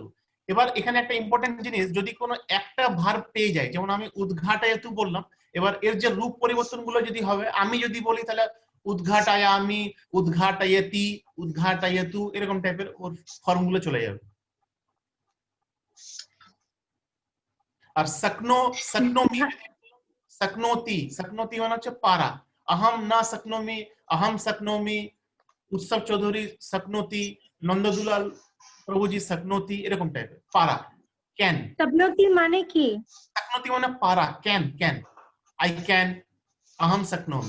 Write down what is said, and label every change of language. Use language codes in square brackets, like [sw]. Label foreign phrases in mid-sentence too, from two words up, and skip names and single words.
[bn] এবার এখানে একটা ইম্পর্টেন্ট জিনিস, যদি কোনো একটা ভার্ব পেয়ে যায়, যেমন আমি উদ্ঘাটয়তু বললাম, এবার এর যে রূপ পরিবর্তন গুলো যদি হবে, আমি যদি বলি তাহলে [sa] উদ্ঘাটয়ামি, উদ্ঘাটয়তি, উদ্ঘাটয়তু, [bn] এরকম টাইপের ওর ফর্ম গুলো চলে যাবে। আর [sa] সকনো, সকনোমি, সকনোতি, সকনোতি [bn] মানে হচ্ছে পারা। [sa] अहम ना सकनोमी, अहम सकनोमी, [bn] উৎসব চৌধুরী সকনোতি, নন্দদুলাল প্রভুজি সকনোতি, এরকম টাইপের পারা। ক্যান, সপ্নতি মানে কি? সকনোতি মানে পারা, [en] can, can. I can, [sa] अहम सकनोमी।